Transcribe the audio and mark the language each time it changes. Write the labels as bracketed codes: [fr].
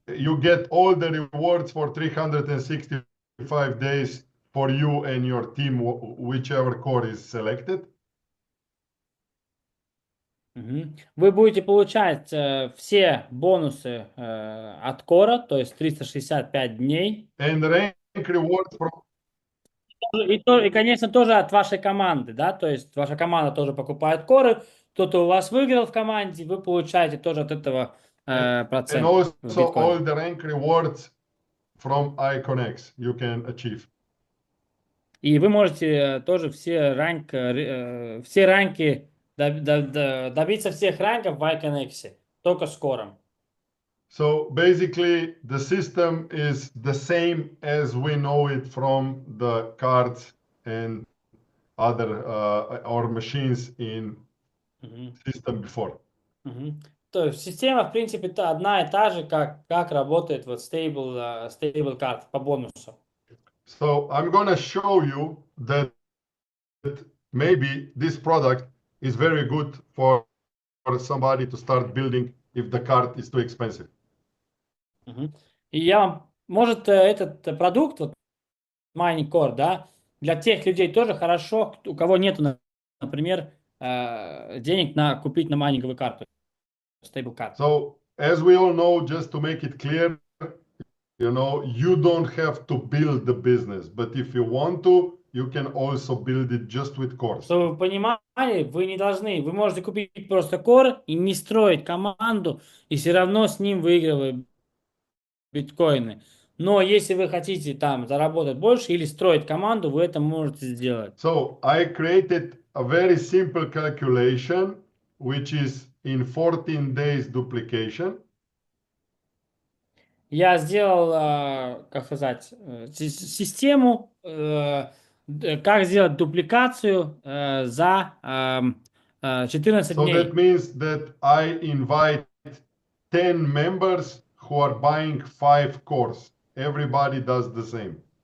[en] You get all the rewards for 365 days for you and your team, whichever core is selected. [ru] Вы будете получать все бонусы от кора, то есть 365 дней. [en] And rank rewards from... [ru] И, конечно, тоже от вашей команды, да, то есть ваша команда тоже покупает коры, кто-то у вас выиграл в команде, вы получаете тоже от этого процент. [en] And also all the rank rewards from IconX you can achieve. [ru] И вы можете тоже все ранки добиться всех ранков в IconX, только с кором. [en] So basically the system is the same as we know it from the cards and other or machines in system before. [ru] То есть система, в принципе, одна и та же, как работает вот stable card по бонусу. [en] So I'm gonna show you that maybe this product is very good for somebody to start building if the card is too expensive. Мгм. [ru] И я вам, может, этот продукт, вот Mining Core, да, для тех людей тоже хорошо, у кого нету, например, денег купить на майнинговую карту, stable card. [en] So as we all know, just to make it clear, you don't have to build the business, but if you want to, you can also build it just with cores. [ru] Чтобы вы понимали, вы не должны, вы можете купить просто Core и не строить команду, и все равно с ним выигрывать биткоины. Но если вы хотите там заработать больше или строить команду, вы это можете сделать. [en] So I created a very simple calculation, which is in 14 days duplication. [ru] Я сделал, как сказать, систему, как сделать дупликацию за 14 So дней. [en] that means that I invite 10 members who are buying 5 cores. Everybody does the same.